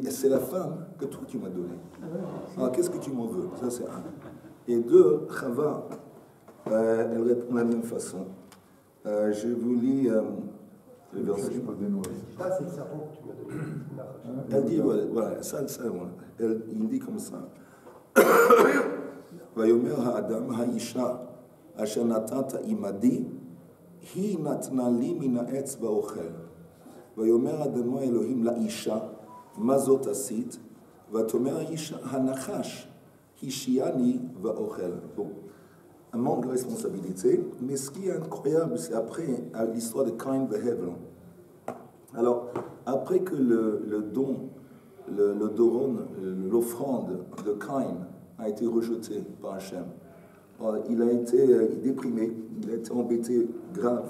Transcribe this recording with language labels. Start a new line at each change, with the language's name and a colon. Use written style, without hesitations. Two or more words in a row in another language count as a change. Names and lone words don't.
French: C'est la femme que toi tu m'as donnée. Alors qu'est-ce que tu m'en veux? Ça c'est un. Et deux, Chava, elle répond de la même façon. Je vous lis le verset. Ça c'est le serpent que tu m'as donné. Elle dit, voilà, ça, il dit comme ça.
Hebrew: ויאמר האדם האשה אשר נתתה עמדי הוא נתנה לי מן העץ ואכל. ויאמר יהוה אלהים לאשה מה זאת עשית ותאמר האשה הנחש השיאני ואכל.
French: Bon, un manque de responsabilité, mais ce qui est incroyable, c'est après l'histoire de Caïn et Hevel. Alors, après que le don, le doron, l'offrande de Caïn a été rejeté par Hachem, il a été déprimé, il a été embêté grave.